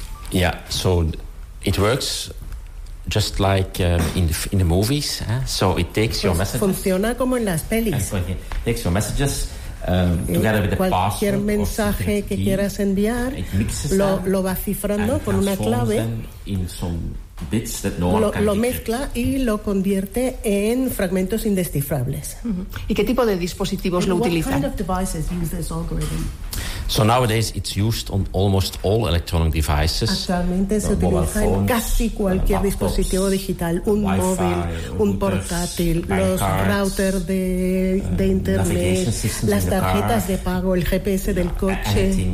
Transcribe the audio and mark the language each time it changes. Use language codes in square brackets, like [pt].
[en] Yeah, so it works just like in the movies, eh? So it takes your messages. [es] Funciona como en las pelis. [en] It takes your messages together with the password. [es] Cualquier mensaje que quieras enviar, lo va cifrando con una clave. [en] Bits that no one [es] lo mezcla y lo convierte en fragmentos indescifrables. Uh-huh. ¿Y qué tipo de dispositivos lo utilizan? [en] Kind of devices use this algorithm? So nowadays it's used on almost all electronic devices. [es] Actualmente se utiliza en casi cualquier dispositivo digital, un Wi-Fi, móvil, un portátil, los routers de internet, las tarjetas de pago, el GPS del coche.